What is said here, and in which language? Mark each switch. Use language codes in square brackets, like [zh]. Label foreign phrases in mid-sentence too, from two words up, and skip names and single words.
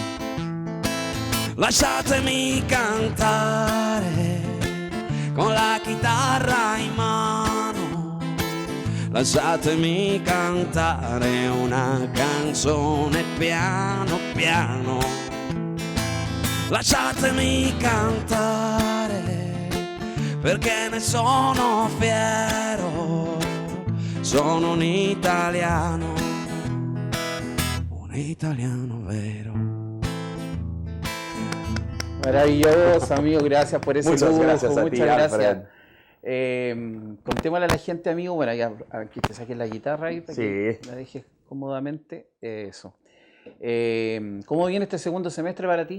[it] Lasciatemi cantare con la chitarra in mano, lasciatemi cantare una canzone piano piano. Lasciatemi cantare perché ne sono fiero, sono un italiano vero. [es] Maravilloso, amigo, gracias por ese Muchas lujo, gracias a ti, muchas gracias. Alfred. Contémosle a la gente, amigo, bueno, ya que te saques la guitarra ahí para que Sí. la dejes cómodamente. Eso. ¿Cómo viene este segundo semestre para ti?